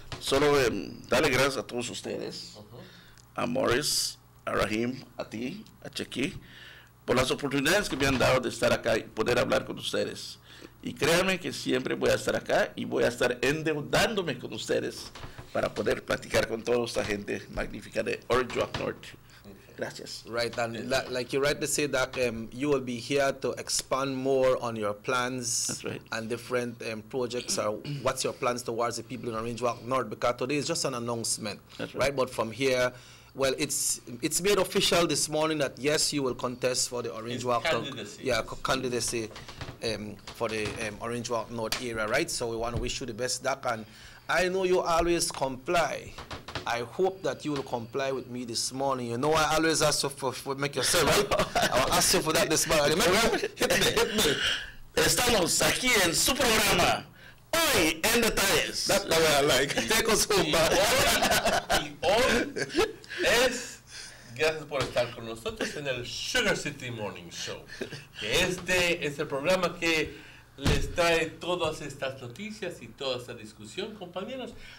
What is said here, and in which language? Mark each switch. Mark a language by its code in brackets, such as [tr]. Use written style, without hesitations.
[es] Solo darle gracias a todos ustedes, a Morris, a Rahim, a ti, a Chequi, por las oportunidades que me han dado de estar acá y poder hablar con ustedes. Y créanme que siempre voy a estar acá y voy a estar endeudándome con ustedes para poder platicar con toda esta gente magnífica de Orange Walk Norte. Gracias. [en] Right, and like you rightly say that you will be here to expand more on your plans and different projects, or what's your plans towards the people in Orange Walk North, because today is just an announcement, right? But from here, well, it's made official this morning that yes, you will contest for the Orange Walk candidacy for the Orange Walk North area, right? So we want to wish you the best luck, and I know you always comply. I hope that you will comply with me this morning. You know, I always ask you for make yourself, right? I will ask you for that this morning. Hit me. [es] Estamos aquí en su programa. Hoy en detalles. [en] That's the way I like. Take us home, [es] y hoy es, gracias por estar con nosotros en el Sugar City Morning Show. Que es el programa que les trae todas estas noticias y toda esta discusión, compañeros.